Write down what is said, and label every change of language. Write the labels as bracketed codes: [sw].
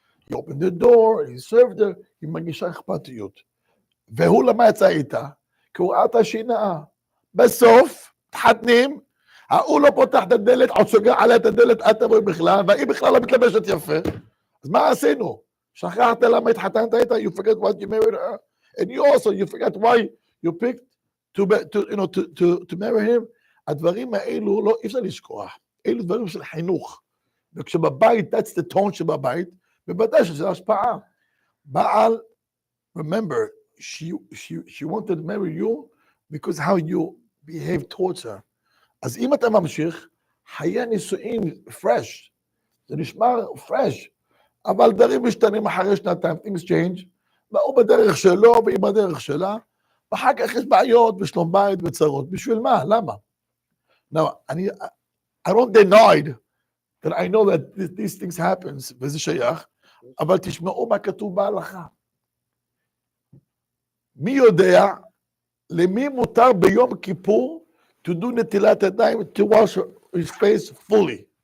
[en] He opened the door, he served her, [he] היא מגישה אכפתיות. והוא למה יצא איתה? כי הוא ראה אותה שהיא נאה. בסוף, תחתנים, הוא לא פותח את הדלת, עוד סוגר עליה את הדלת, את תבואי בכלל, והיא בכלל לא מתלבשת יפה. אז מה עשינו? שכחת למה התחתנת איתה, [en] you forget what you married her, and you forget why you picked to marry him. [he] הדברים האלו, לא, אי אפשר לשכוח. אלו דברים של חינוך. וכשבבית, [en] that's the tone [he] שבבית, בוודאי שזה השפעה. [en] בעל, remember, she wanted to marry you because how you behave towards her. [he] אז אם אתה ממשיך, חיי נישואין fresh, זה נשמע fresh, אבל דברים משתנים אחרי שנתיים, [en] things change, [he] והוא בדרך שלו והיא בדרך שלה, ואחר כך יש בעיות בשלום בית וצרות. בשביל מה? למה? [en] Now, I don't deny that I know that these things happens, [he] וזה שייך, אבל תשמעו מה כתוב בהלכה. מי יודע למי מותר ביום כיפור [en] to do [he] נטילת ידיים, [en] to wash his face fully?